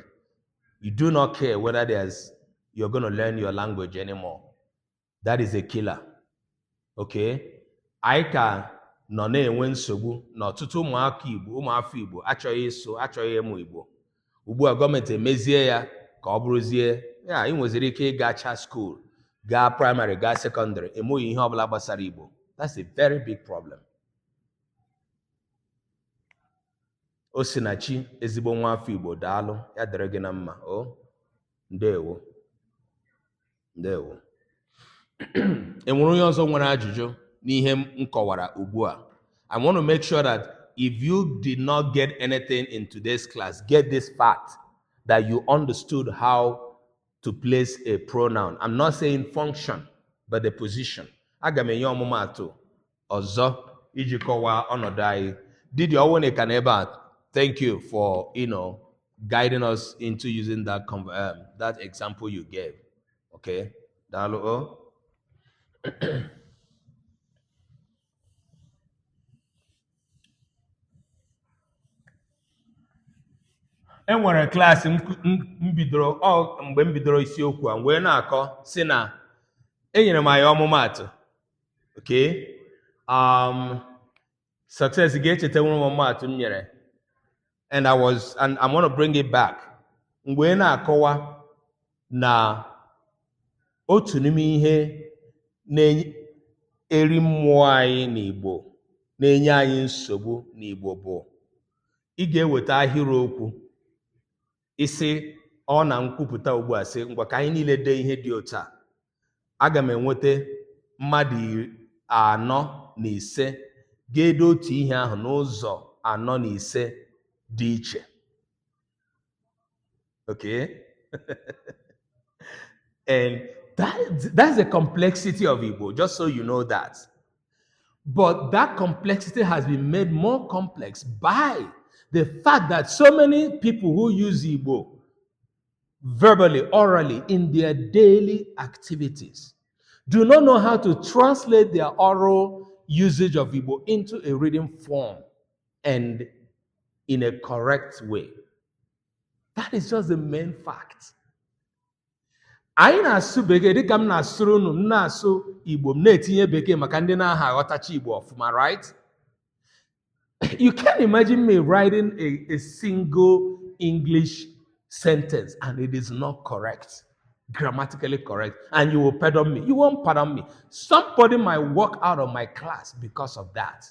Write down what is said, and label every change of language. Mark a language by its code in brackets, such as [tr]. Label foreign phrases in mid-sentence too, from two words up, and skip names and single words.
[en] You do not care whether you're going to learn your language anymore. That is a killer. Okay? [ig] Anyị ka nọ na-enwe nsogbu na ọtụtụ ụmụaka Igbo, ụmụafọ Igbo achọghị ịsụ, achọghị ịmụ Igbo. Ugbu a gọọmenti emezie ya ka ọ bụrụzie ya ị nweziri ike ịgacha school, gaa primary, gaa secondary, emeghị ihe ọbụla gbasara Igbo. [en] That's a very big problem. [ig] Osinachi ezigbo nwa afọ Igbo daalụ, ya dịrị gị na mma. O ndewo. Ndewo. Enwere onye ọzọ nwere ajụjụ n'ihe m kọwara ugbu a. [en] I want to make sure that if you did not get anything in today's class, get this fact that you understood how to place a pronoun. I'm not saying function, but the position. [ig] Aga m enye ọmụmaatụ ọzọ iji kọwaa ọnọdụ anyị. [en] Did you always can ever thank you for guiding us into using that example you gave. [ig] Okay, daalụ o. Enwere klaasị mgbe m bidoro isiokwu a wee na-akọ si na enyere m anyị ọmụmaatụ. Okay, success ga-echeta nwere ọmụmaatụ m nyere, [en] and I want to bring it back. [ig] Mgbe na-akọwa na otu n'ime ihe na-eri mmụọ anyị n'Igbo, na-enye anyị nsogbu n'Igbo bụ ị ga-eweta ahịrịokwu isi ọ na nkwupụta ugbu a sị ngwa ka anyị niile dee ihe dị otu a. Aga m enweta mmadụ 4 na 5 ga-ede otu ihe ahụ n'ụzọ 4 na 5 dị iche. [en] Okay? And that's the complexity of Igbo, just so you know that. But that complexity has been made more complex by the fact that so many people who use Igbo verbally, orally, in their daily activities do not know how to translate their oral usage of Igbo into a reading form and in a correct way. That is just the main fact. [ig] Anyị na-asụ bekee dịka m na-asụrụ unu m na-asụ Igbo m na-etinye bekee maka ndị na-aha aghọtacha Igbo ọfụma, [en] right? You can't imagine me writing a single English sentence and it is not correct, grammatically correct, and you will pardon me. You won't pardon me. Somebody might walk out of my class because of that.